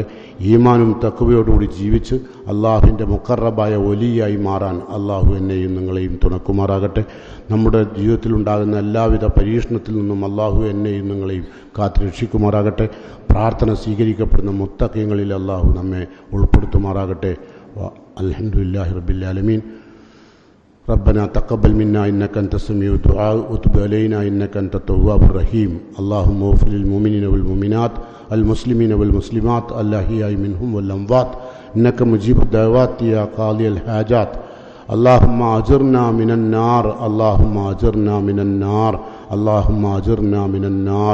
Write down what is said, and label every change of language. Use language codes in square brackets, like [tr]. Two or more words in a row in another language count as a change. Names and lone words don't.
[ml] ഈമാനും തഖ്വയോടുകൂടി ജീവിച്ച് അള്ളാഹുവിൻ്റെ മുഖറബായ വലിയായി മാറാൻ അള്ളാഹു എന്നെയും നിങ്ങളെയും തുണക്കുമാറാകട്ടെ. നമ്മുടെ ജീവിതത്തിലുണ്ടാകുന്ന എല്ലാവിധ പരീക്ഷണത്തിൽ നിന്നും അള്ളാഹു എന്നെയും നിങ്ങളെയും കാത്തുരക്ഷിക്കുമാറാകട്ടെ. പ്രാർത്ഥന സ്വീകരിക്കപ്പെടുന്ന മുത്തഖീങ്ങളിൽ അള്ളാഹു നമ്മെ ഉൾപ്പെടുത്തുമാറാകട്ടെ. [ar] الحمد لله رب العالمين. ربنا تقبل منا إنك أنت السميع الدعاء وتب علينا إنك أنت التواب الرحيم. اللهم اغفر للمؤمنين والمؤمنات المسلمين والمسلمات الأحياء منهم والأموات إنك مجيب الدعوات يا قاضي الحاجات. اللهم أجرنا من النار اللهم أجرنا من النار اللهم أجرنا من النار.